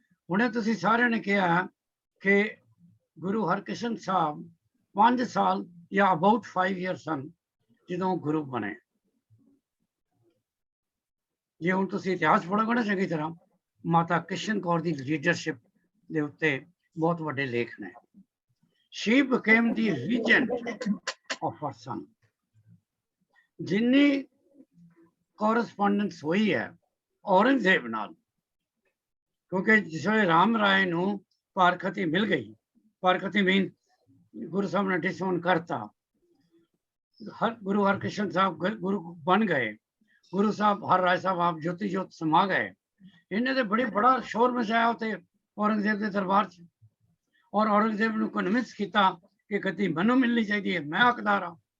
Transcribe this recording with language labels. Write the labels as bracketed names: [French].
[Punjabi] ਹੁਣੇ ਤੁਸੀਂ ਸਾਰਿਆਂ ਨੇ ਕਿਹਾ ਕਿ ਗੁਰੂ ਹਰਕ੍ਰਿਸ਼ਨ ਸਾਹਿਬ 5 ਸਾਲ ਜਾਂ ਅਬਾਊਟ 5 years ਸਨ ਜਦੋਂ ਗੁਰੂ ਬਣੇ। ਜੇ ਹੁਣ ਤੁਸੀਂ ਇਤਿਹਾਸ ਪੜ੍ਹੋਗੇ ਨਾ ਚੰਗੀ ਤਰ੍ਹਾਂ, ਮਾਤਾ ਕ੍ਰਿਸ਼ਨ ਕੌਰ ਦੀ ਲੀਡਰਸ਼ਿਪ ਦੇ ਉੱਤੇ ਬਹੁਤ ਵੱਡੇ ਲੇਖ ਨੇ। [English] She became the regent of her son. [Punjabi] ਜਿੰਨੀ correspondence ਹੋਈ ਹੈ ਔਰੰਗਜ਼ੇਬ ਨਾਲ, ਕਿਉਂਕਿ ਜਿਸ ਵੇਲੇ ਰਾਮ ਰਾਏ ਨੂੰ ਪਾਰਖਤੀ ਮਿਲ ਗਈ, ਪਾਰਖਤੀ ਮੀਨ ਗੁਰੂ ਸਾਹਿਬ ਨੇ ਡਿਸਓਨ ਕਰਤਾ, ਗੁਰੂ ਹਰਕ੍ਰਿਸ਼ਨ ਸਾਹਿਬ ਗੁਰੂ ਬਣ ਗਏ, ਗੁਰੂ ਸਾਹਿਬ ਹਰ ਰਾਏ ਸਾਹਿਬ ਆਪ ਜੋਤੀ ਜੋਤ ਸਮਾ ਗਏ, ਇਹਨੇ ਤੇ ਬੜਾ ਸ਼ੋਰ ਮਚਾਇਆ ਉੱਥੇ ਔਰੰਗਜ਼ੇਬ ਦੇ ਦਰਬਾਰ 'ਚ, ਔਰ ਔਰੰਗਜ਼ੇਬ ਨੂੰ ਕਨਵਿੰਸ ਕੀਤਾ ਕਿ ਗੱਦੀ ਮੈਨੂੰ ਮਿਲਣੀ ਚਾਹੀਦੀ ਹੈ, ਮੈਂ ਹੱਕਦਾਰ ਹਾਂ।